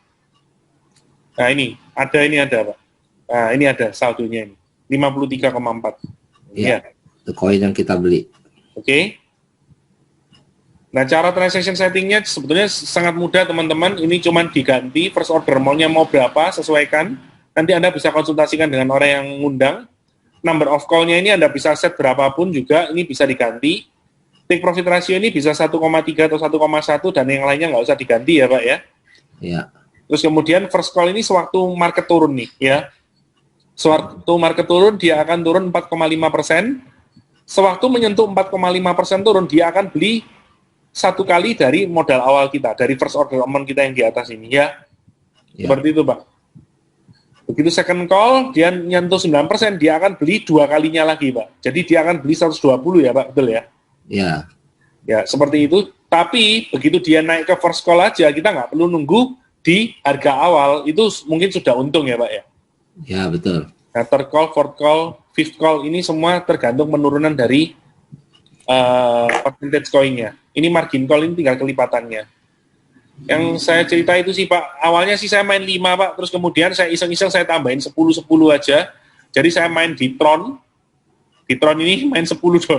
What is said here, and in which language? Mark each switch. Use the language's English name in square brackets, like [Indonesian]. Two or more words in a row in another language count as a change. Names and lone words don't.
[Indonesian] Nah ini ada Pak. Nah ini ada saldonya ini, 53,4. Ya, itu koin yang kita beli. Oke. Nah, cara [English] transaction settingnya [Indonesian] sebetulnya sangat mudah, teman-teman. Ini cuma diganti [English] first order amount-nya [Indonesian] mau berapa, sesuaikan. Nanti Anda bisa konsultasikan dengan orang yang ngundang. [English] Number of call-nya [Indonesian] ini Anda bisa set berapapun juga, ini bisa diganti. [English] Take profit ratio [Indonesian] ini bisa 1,3 atau 1,1, dan yang lainnya nggak usah diganti ya, Pak ya. Iya. Terus kemudian [English] first call [Indonesian] ini sewaktu market turun nih, ya. Sewaktu market turun, dia akan turun 4,5%. Sewaktu menyentuh 4,5% turun, dia akan beli satu kali dari modal awal kita, dari [English] first order amount [Indonesian] kita yang di atas ini ya. Seperti itu Pak. Begitu [English] second call, [Indonesian] dia nyentuh 9%, dia akan beli 2 kalinya lagi Pak. Jadi dia akan beli 120 ya Pak, betul ya? Iya. Ya, seperti itu. Tapi begitu dia naik ke [English] first call [Indonesian] aja, kita nggak perlu nunggu di harga awal, itu mungkin sudah untung ya Pak ya? Ya, betul. Nah, [English] third call, fourth call, fifth call, [Indonesian] ini semua tergantung penurunan dari [English] percentage coin-nya. [Indonesian] Ini [English] margin call [Indonesian] ini tinggal kelipatannya. Yang saya cerita itu sih Pak, awalnya sih saya main 5 Pak, terus kemudian saya iseng-iseng saya tambahin 10-10 aja. Jadi saya main di Tron. Di Tron ini main 10 doh.